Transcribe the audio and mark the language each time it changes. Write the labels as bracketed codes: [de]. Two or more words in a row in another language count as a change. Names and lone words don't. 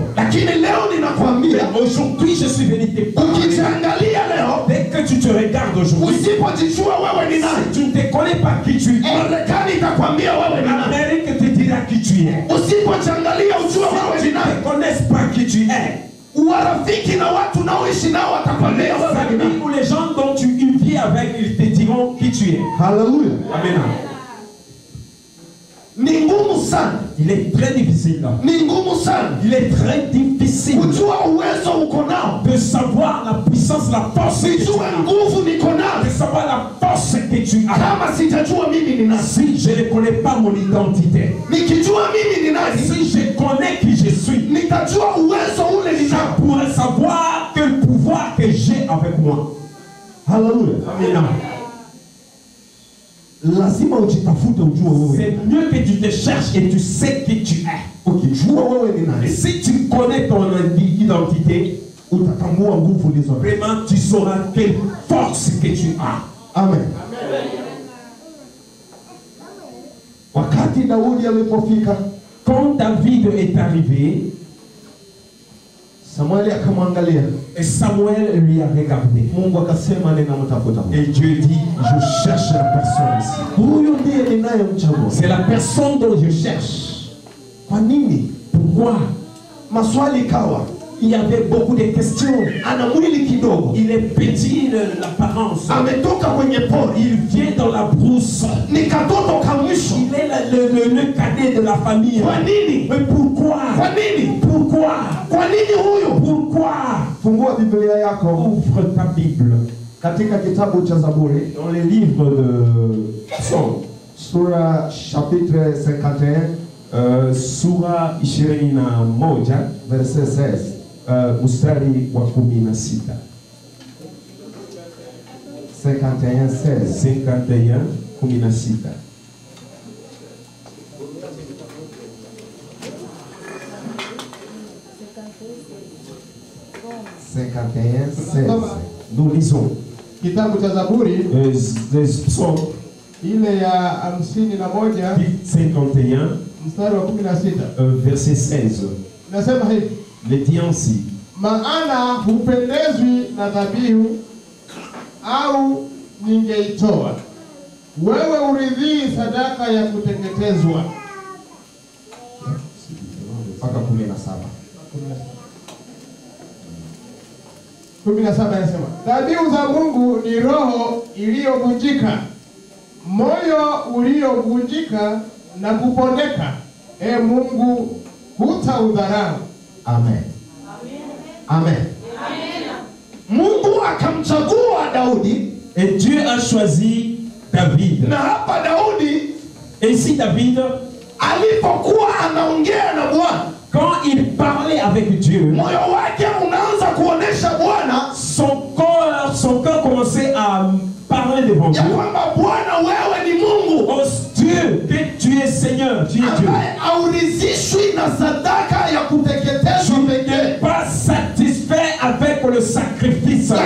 [sw] Lakini leo ninakwambia, [fr] Aujourd'hui, je suis venu te parler. [sw] ukijiangalia leo, [fr] Dès que tu te regardes aujourd'hui, [sw] usipojijua wewe ni nani, [fr] si tu ne te connais pas qui tu es, [sw] Marekani itakwambia wewe ni nani. [fr] l'Amérique te dira qui tu es. [sw] Usipojiangalia ujue wewe [fr] Si [sw] ni [fr] tu ne [sw] nani, [fr] te connais pas qui tu es, [sw] warafiki na watu naoishi nao watakwambia [fr] les [sw] wewe ni nani. [fr] amis ou les gens dont tu vis avec, ils te diront qui tu es. [sw] Haleluya! Amen. Ni ngumu sana, [fr] Il est très difficile. [sw] ni ngumu sana [fr] Il est très difficile [sw] kujua uwezo uko nao, [fr] de savoir la puissance, la force que tu [sw] nijue [fr] as. [sw] nguvu niko nayo. [fr] De savoir la force que tu as. [sw] Kama sijajua mimi ni nani, [fr] Si je ne connais pas mon identité, [sw] nikijua mimi ni nani, [fr] si je connais qui je suis, [sw] nitajua uwezo ule ni nao. [fr] je pourrais savoir quel pouvoir que j'ai avec moi. [sw] Haleluya! Amen. Lazima ujitafute ujue wewe. [fr] C'est mieux que tu te cherches et tu sais qui tu es. [sw] Ukijua wewe ni [fr] Et [sw] nani, [fr] si tu connais ton identité, [sw] utatambua nguvu ulizo nazo. [fr] vraiment tu sauras quelle force que tu as. [sw] Amen. Wakati Daudi alipofika, [fr] Quand David est arrivé, [sw] Samueli akamwangalia, [fr] et Samuel lui a regardé. [sw] Mungu akasema ninamtafuta huyu. [fr] Et Dieu dit, je cherche la personne ici. [sw] Huyu ndiye ninayemchagua. [fr] C'est la personne dont je cherche. [sw] Kwa nini? [fr] Pourquoi? [sw] Maswali kawa, [fr] Il y avait beaucoup de questions. [sw] ana mwili kidogo, [fr] Il est petit, l'apparence. [sw] ametoka kwenye pori, [fr] Il vient dans la brousse. [sw] ni katoto ka mwisho. [fr] Il est le cadet de la famille. [sw] Kwa nini? [fr] Mais pourquoi? [sw] Kwa nini? [fr] Pourquoi? [sw] Kwa nini huyu? [fr] Pourquoi? [sw] Fungua Biblia yako [fr] Ouvre ta Bible [sw] katika kitabu cha Zaburi, [fr] dans les livres de Psaume. [sw] sura chapitre 51 Sura 21 [fr] verset 16. [sw] mstari wa 16. 51 16. 51 16. [fr] Nous lisons [sw] Kitabu cha Zaburi [fr] les psaumes [sw] ile ya 51 51 mstari wa 16 [fr] verset 16. [sw] inasema hivi: [fr] Il dit ainsi: [sw] maana hupendezwi na dhabihu au ningeitoa, wewe uridhii sadaka ya kuteketezwa. mpaka 17. 17 inasema dhabihu za Mungu ni roho iliyovunjika, moyo uliovunjika na kupondeka, Mungu hutaudharau. Amen. Amen. Mungu akamchagua Daudi. [fr] Et Dieu a choisi David. [sw] Na hapa Daudi, [fr] Et ici David, [sw] alipokuwa anaongea na Bwana, [fr] quand il parlait avec Dieu, [sw] moyo wake unaanza kuonesha Bwana, [fr] son cœur commençait à parler devant Dieu. [sw] ya kwamba Bwana wewe ni Mungu. [fr] Oh Dieu, que tu es Seigneur, tu es Dieu. [sw] Ambaye hauridhishwi na sadaka ya kuteketezwa [fr] Tu [sw] pekee, [fr] n'es pas satisfait avec le sacrifice seulement.